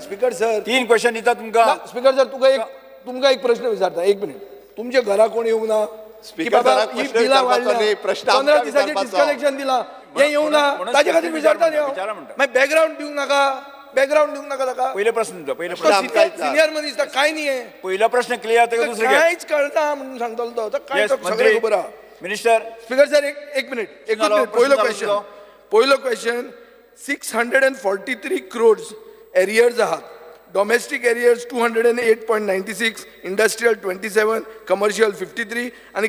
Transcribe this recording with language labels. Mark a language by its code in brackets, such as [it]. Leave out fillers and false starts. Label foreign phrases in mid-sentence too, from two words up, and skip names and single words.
[kok] स्पीकर सर, 3 क्वेश्चन दिता तुमकां. स्पीकर सर, तुमकां एक प्रश्न विचारता. 1 मिनिट. तुमच्या घरा कोण येवंक ना? की बाबा ही बिलां वाडल्या, 15 दिसांचे डिस्कनेक्शन दिला, हे येवंक ना, ताजे खातीर विचारता न्ही हांव. मागीर बॅकग्राऊंड दिवंक नाका, बॅकग्राऊंड दिवंक नाका ताका. पहिले प्रश्न तुमचा. पहिले प्रश्न. [mr] सिनियर मनीस काय नाही आहे. पहिला प्रश्न क्लियर. ते दुसरे घ्या. [kok] काहीच कळना म्हणून सांगतलो तो. आता काय Yes, तो सगळें मंत्री. खबर आहा. मिनिस्टर स्पीकर सर एक मिनिट झालो, पहिलो प्रश्न झालो पहिलो क्वेश्चन 643 crores एरियर्स आहात [en] domestic arrears [kok] 208.96 इंडस्ट्रियल 27 कमर्शियल 53 आणि